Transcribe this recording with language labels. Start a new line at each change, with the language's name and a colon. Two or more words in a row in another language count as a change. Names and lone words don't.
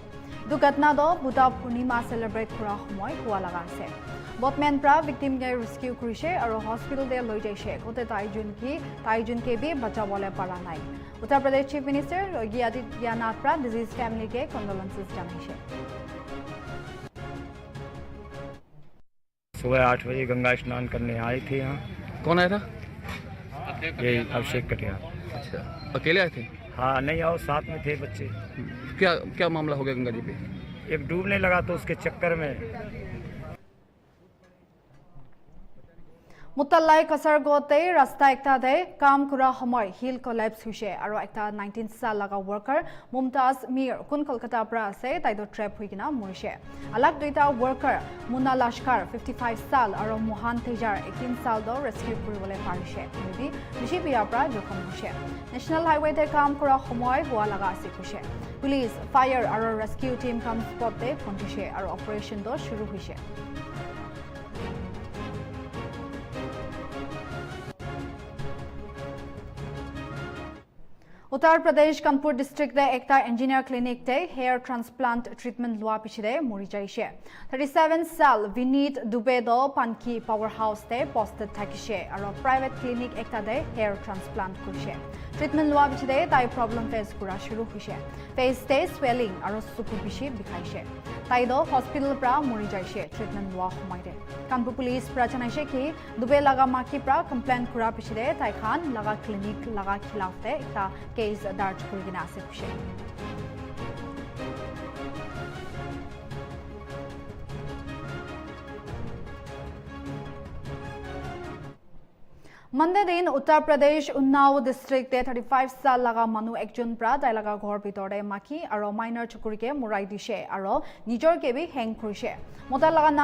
Naga Pidgin: Idu gatna do Buddha Purnima celebrate kura homoy hua laga ase. Boatman pra victim ke rescue kurise aro hospital de loi jaise. Kote taijun ke bhi bacha bole para nai. Uttar Pradesh Chief Minister Yogi Adityanath pra
English: disease family
Naga Pidgin: ke condolences janaise.
Hindi: सुबह 8 बजे गंगा स्नान करने आए थे यहाँ। कौन आया था? ये अभिषेक कटिया। अच्छा, अकेले आए थे? हाँ, नहीं आओ, साथ में थे बच्चे। क्या क्या मामला हो गया गंगा जी पे? एक डूबने लगा तो उसके चक्कर में
Naga Pidgin: Mutalai Kasargote rasta ekta de kam kura homoy
English: hill collapse
Naga Pidgin: huse aro ekta 19 sal laga worker Mumtaz Mir kun Kolkata pra ase taido trap hoikina morise alag duita worker Muna Lashkar 55 sal aro Mohan Tejar 18 sal do rescue kuribole parise mebi bishi biya pra jokhom huse National Highway te kam kura homoy hua laga ase huse police fire aro
English: rescue team
Naga Pidgin: kam spot te ponchise aro operation do shuru huse Uttar Pradesh Kanpur district de ekta engineer clinic te
English: hair transplant treatment
Naga Pidgin: lua pichide mori jaise 37 sal Vinit Dubey do Panki powerhouse te posted thakise aro private clinic ekta de
English: hair transplant
Naga Pidgin: kurise treatment lua pichide tai
English: problem face
Naga Pidgin: kura shuru hoise face te swelling aro suku bishi bikhaise tai do hospital pra mori jaise treatment lua homaide Kanpur police pra janaise ki Dubey laga maki pra complaint kura pichide tai khan laga clinic laga khilaf te ekta case darj kurigina ase khushe Monday din Uttar Pradesh Unnao district te 35 sal laga manu ekjon pra tai laga ghor bitor de maki aro minor chukuri ke murai dise aro nijor ke bi hang kurise mota laga naam